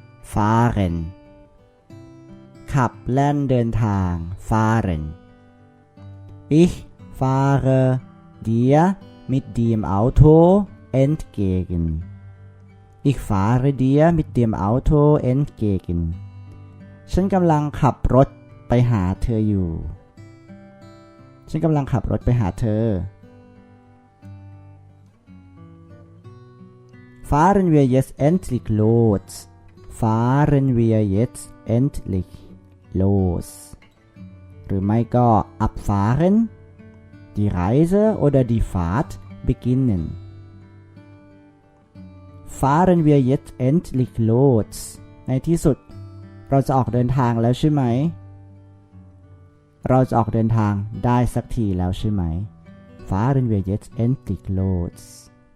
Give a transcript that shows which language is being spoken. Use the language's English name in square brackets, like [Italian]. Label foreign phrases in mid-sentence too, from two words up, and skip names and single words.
[German] fahren [Thai] ขับแล่นเดินทาง [German] fahren Ich fahre dir mit dem Auto entgegen Ich fahre dir mit dem Auto entgegen [Thai] ฉันกำลังขับรถไปหาเธอ [German] อยู่ฉันกำลังขับรถไปหาเธอ Fahren wir jetzt endlich los Fahren wir jetzt endlich los [Thai] หรือไม่ก็ [German] abfahren die Reise oder die Fahrt beginnen Fahren wir jetzt endlich los [Thai] ในที่สุดเราจะออกเดินทางแล้วใช่ไหมเราจะออกเดินทางได้สักทีแล้วใช่ไหม [German] Fahren wir jetzt endlich los